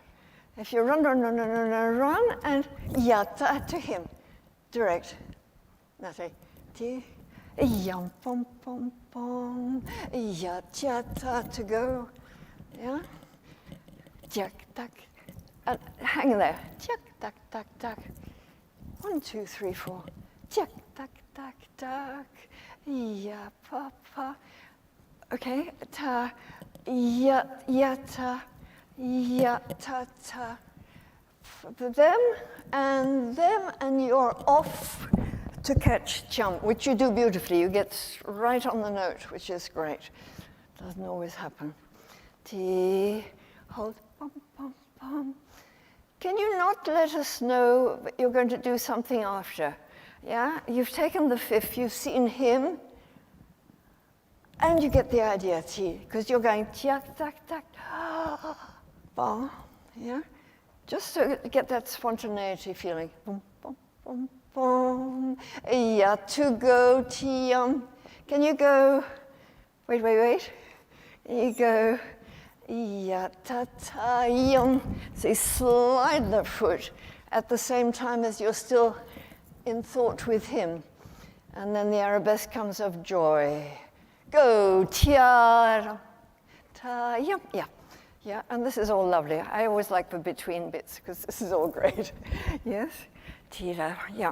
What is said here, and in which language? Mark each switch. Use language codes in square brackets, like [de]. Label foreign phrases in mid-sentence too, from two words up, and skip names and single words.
[en] If you run, run, run, run, run, run, run, and yata to him, direct. Nothing. Yum, pom, pom, pom, yata to go. Yeah? Jack, tack. And hang there. Jack, tack, tack, tack. 1, 2, 3, 4. Jack, tack, tack, tack. Ya, pa, pa. Okay. Ta, ya, yata, ya, ta, ta. Them, and you're off to catch jump, which you do beautifully. You get right on the note, which is great. Doesn't always happen. T, hold, pom, pom, pom. Can you not let us know that you're going to do something after? Yeah, you've taken the fifth, you've seen him, and you get the idea, T, because you're going tia, tak, tak, ba, yeah? Just to get that spontaneity feeling. Boom, boom, boom, boom. Yeah, to go, tiam. Can you go? Wait. You go. Ya, ta, ta, yum. So you slide the foot at the same time as you're still in thought with him. And then the arabesque comes of joy. Go, tia, ta, yum, yeah. Yeah, and this is all lovely. I always like the between bits because this is all great. Yes? Tira, yeah.